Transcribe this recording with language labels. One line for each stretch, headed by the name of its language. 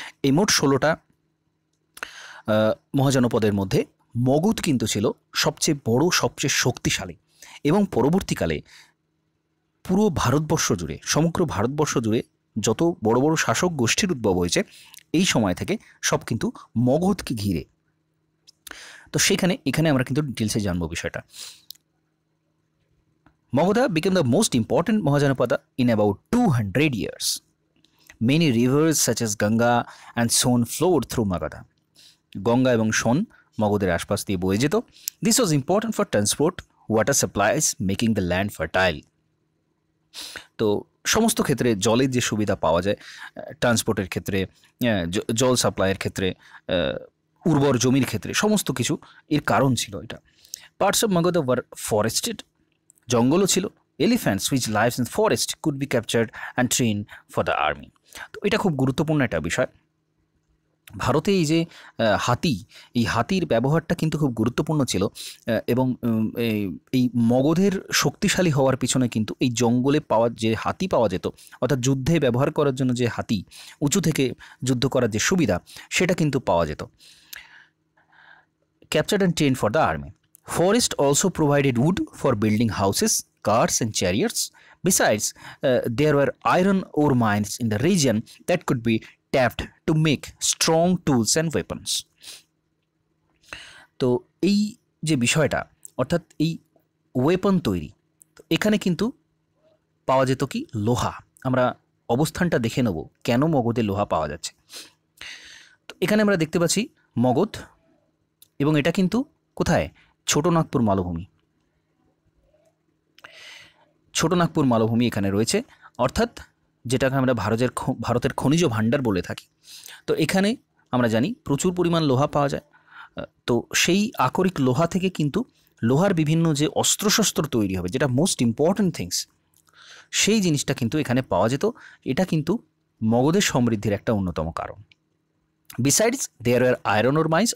Bangla: এই মোট 16টা মহাজনপদের মধ্যে মগধ কিন্তু ছিল সবচেয়ে বড়, সবচেয়ে শক্তিশালী, এবং পরবর্তীকালে পুরো ভারতবর্ষ জুড়ে, সমগ্র ভারতবর্ষ জুড়ে যত বড় বড় শাসক গোষ্ঠীর উদ্ভব হয়েছে এই সময় থেকে সব কিন্তু মগধকে ঘিরে। তো এখানে আমরা কিন্তু ডিটেলসে জানবো বিষয়টা।
English: Magadha became the most important Mahajanapada in about 200 years. Many rivers such as Ganga and Son flowed through Magadha.
Bangla: Ganga এবং সোন মগধের আশপাশ দিয়ে বয়ে যেত।
English: This was important for transport, water supplies, making the land fertile.
Bangla: তো সমস্ত ক্ষেত্রে জলের যে সুবিধা পাওয়া যায়, ট্রান্সপোর্টের ক্ষেত্রে, জল সাপ্লাইয়ের ক্ষেত্রে, উর্বর জমির ক্ষেত্রে, সমস্ত কিছু এর কারণ ছিল এটা।
English: parts of Magadha were forested,
Bangla: জঙ্গলও ছিল।
English: Elephants which lives in forest could be captured and train for the army.
Bangla: তো এটা খুব গুরুত্বপূর্ণ একটা বিষয়। ভারতে এই যে হাতি, এই হাতির ব্যবহারটা কিন্তু খুব গুরুত্বপূর্ণ ছিল, এবং এই মগধের শক্তিশালী হওয়ার পিছনে কিন্তু এই জঙ্গলে যে হাতি পাওয়া যেত, অর্থাৎ যুদ্ধে ব্যবহার করার জন্য যে হাতি, উঁচু থেকে যুদ্ধ করার যে সুবিধা, সেটা কিন্তু পাওয়া যেত।
English: Captured and train for the army. Forest also provided wood for building houses, cars and chariots. Besides, there were iron ore mines in the region that could be tapped to make strong tools and weapons.
Bangla: তো এই যে বিষয়টা, অর্থাৎ এই weapon তৈরি, তো এখানে কিন্তু পাওয়া যেত কি লোহা। আমরা অবস্থানটা দেখে নেব কেন মগধে লোহা পাওয়া যাচ্ছে। তো এখানে আমরা দেখতে পাচ্ছি মগধ, এবং এটা কিন্তু কোথায়? ছোটনাগপুর মালভূমি। ছোটনাগপুর মালভূমি এখানে রয়েছে, অর্থাৎ যেটাকে আমরা ভারতের খনিজ ভাণ্ডার বলে থাকি। তো এখানে আমরা জানি প্রচুর পরিমাণ লোহা পাওয়া যায়। তো সেই আকরিক লোহা থেকে কিন্তু লোহার বিভিন্ন যে অস্ত্রশস্ত্র তৈরি হবে, যেটা
English: most important things,
Bangla: সেই জিনিসটা কিন্তু এখানে পাওয়া যেত। এটা কিন্তু মগধের সমৃদ্ধির একটা অন্যতম কারণ।
English: Besides, there were iron ore mines.